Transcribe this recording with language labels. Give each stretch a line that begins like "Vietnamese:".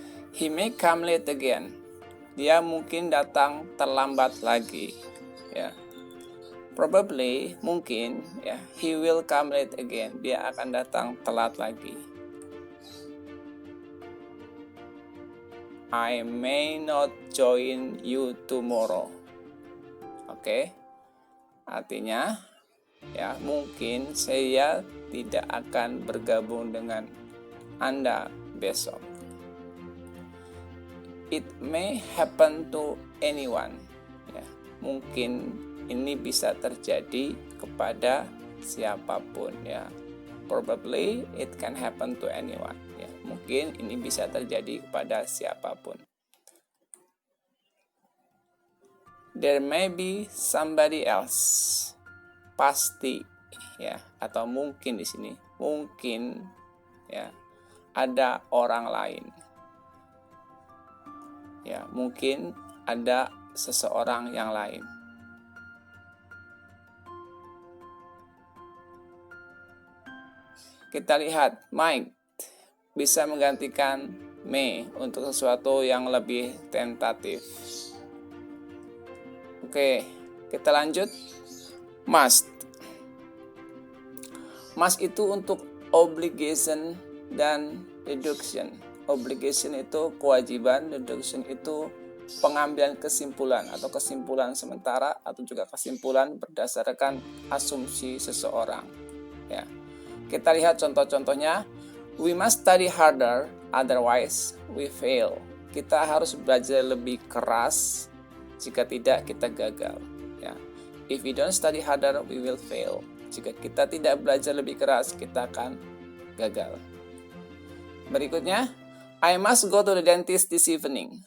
English: He may come late again.
Indonesian: Dia mungkin datang terlambat lagi. Ya.
English: Probably, mungkin, ya. He will come late again.
Indonesian: Dia akan datang telat lagi.
English: I may not join you tomorrow.
Indonesian: Oke. Artinya, ya, mungkin saya tidak akan bergabung dengan Anda besok.
English: It may happen to anyone.
Indonesian: Ya, mungkin ini bisa terjadi kepada siapapun, ya.
English: Probably it can happen to anyone.
Indonesian: Ya, mungkin ini bisa terjadi kepada siapapun.
English: There may be somebody else.
Indonesian: Pasti, ya, atau mungkin di sini. Mungkin, ya, ada orang lain. Ya, mungkin ada seseorang yang lain. Kita lihat, Mike bisa menggantikan may untuk sesuatu yang lebih tentatif. Oke, kita lanjut. Must. Must itu untuk obligation dan deduction. Obligation itu kewajiban, deduction itu pengambilan kesimpulan atau kesimpulan sementara atau juga kesimpulan berdasarkan asumsi seseorang. Ya. Kita lihat contoh-contohnya.
English: We must study harder, otherwise we fail.
Indonesian: Kita harus belajar lebih keras, jika tidak kita gagal. Ya.
English: If we don't study harder, we will fail.
Indonesian: Jika kita tidak belajar lebih keras, kita akan gagal. Berikutnya,
English: I must go to the dentist this evening.